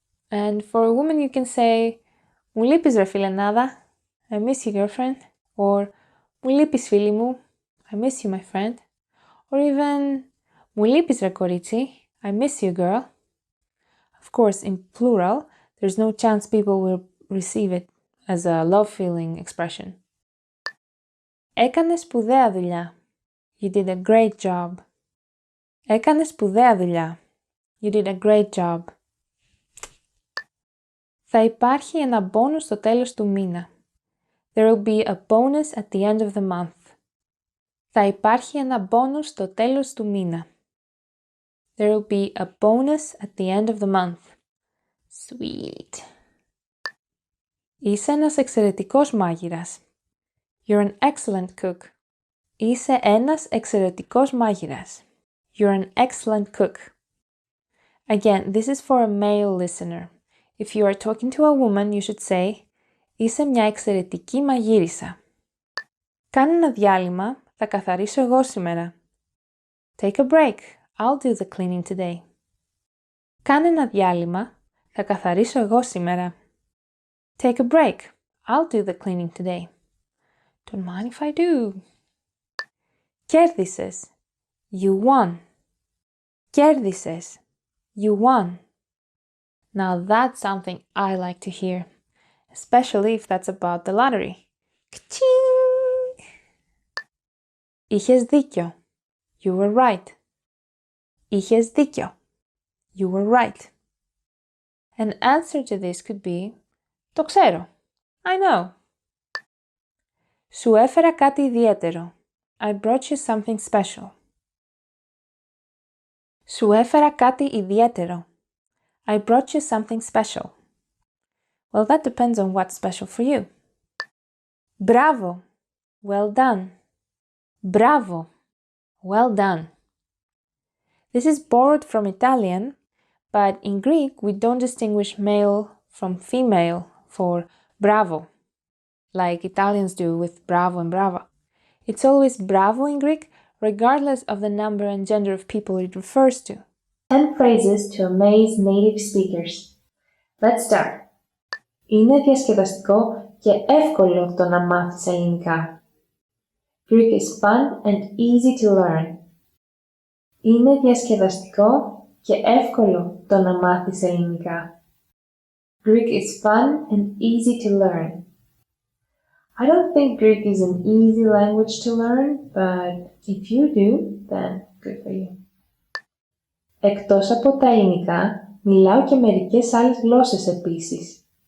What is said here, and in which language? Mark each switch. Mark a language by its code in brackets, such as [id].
[en] And for a woman you can say [el] Μου λείπεις ρε φιλενάδα, [en] I miss you girlfriend, or [el] Μου λείπεις φίλη μου, [en] I miss you my friend, or even [el] Μου λείπεις ρε κορίτσι, [en] I miss you girl. Of course, in plural, there's no chance people will receive it as a love feeling expression. [el] Έκανες σπουδαία δουλειά. [en] You did a great job. [el] Έκανες σπουδαία δουλειά. [en] You did a great job. [el] Θα υπάρχει ένα bonus στο τέλος του μήνα. [en] There will be a bonus at the end of the month. [el] Θα υπάρχει ένα bonus στο τέλος του μήνα. [en] There will be a bonus at the end of the month. Sweet. [el] Είσαι ένας εξαιρετικός μάγειρας. [en] You're an excellent cook. [el] Είσαι ένας εξαιρετικός μάγειρας. [en] You're an excellent cook. Again, this is for a male listener. If you are talking to a woman, you should say [el] Είσαι μια εξαιρετική μαγείρισα. Κάνε ένα διάλειμμα, θα καθαρίσω εγώ σήμερα. [en] Take a break. I'll do the cleaning today. [el] Κάνε ένα διάλειμμα, θα καθαρίσω εγώ σήμερα. [en] Take a break. I'll do the cleaning today. Don't mind if I do. [el] Κέρδισες. [en] You won. Κέρδισες. You won. Now that's something I like to hear, especially if that's about the lottery. Ka-ching! [el] Είχες δίκιο. [en] You were right. Είχες δίκιο. You were right. An answer to this could be [el] Το ξέρω. [en] I know. [el] Σου έφερα κάτι ιδιαίτερο. [en] I brought you something special. [el] Σου έφερα κάτι ιδιαίτερο. [en] I brought you something special. Well, that depends on what's special for you. Bravo. Well done. Bravo. Well done. This is borrowed from Italian, but in Greek we don't distinguish male from female for bravo, like Italians do with bravo and brava. It's always bravo in Greek, regardless of the number and gender of people it refers to. 10 phrases to amaze native speakers. Let's start. [el] Είναι διασκεδαστικό και εύκολο το να μάθεις ελληνικά. [en] Greek is fun and easy to learn. [el] Είναι διασκεδαστικό και εύκολο το να μάθεις ελληνικά. [en] Greek is fun and easy to learn. I don't think Greek is an easy language to learn, but if you do, then good for you. [el] Εκτός από τα ελληνικά, μιλάω και μερικές άλλες γλώσσες επίσης.